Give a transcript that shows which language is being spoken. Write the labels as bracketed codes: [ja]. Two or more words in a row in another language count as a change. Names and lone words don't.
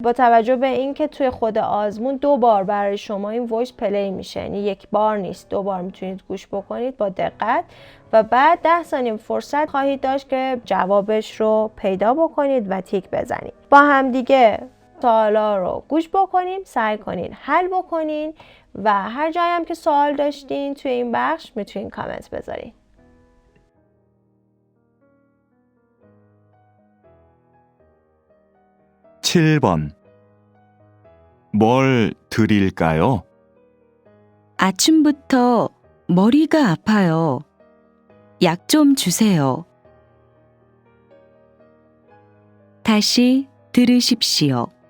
[fa] با توجه به اینکه توی خود آزمون 2 بار برای شما این [en] voice play [fa] میشه، یعنی 1 بار نیست، 2 بار میتونید گوش بکنید با دقت و بعد 10 ثانیه فرصت خواهید داشت که جوابش رو پیدا بکنید و تیک بزنید. با هم دیگه سوالا رو گوش بکنیم، سعی کنین حل بکنین و هر جایی هم که سوال داشتین توی این بخش میتونین کامنت بذارین. [ko] (7번) 뭘 드릴까요? 아침부터 머리가 아파요. 약 좀 주세요. 다시 들으십시오.